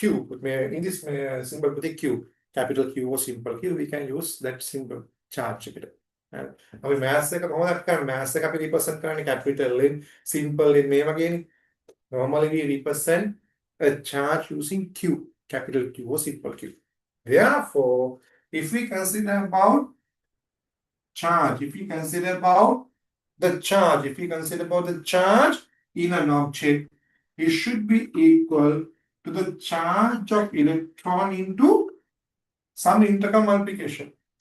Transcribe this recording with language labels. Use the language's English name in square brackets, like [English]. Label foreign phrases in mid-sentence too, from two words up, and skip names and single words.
[English] In this symbol with the Q, capital Q or simple Q, we can use that symbol charge. [Sinhala] අපි mass එක කොහොමද කරන්නේ? mass එක අපි represent කරන්නේ [English] capital in, simple in [Sinhala] මේ වගේනේ. [English] Normally, we represent a charge using Q, capital Q or simple Q. Therefore, if we consider about charge, if we consider about the charge in an object, it should be equal to the charge of electron into some integral multiplication.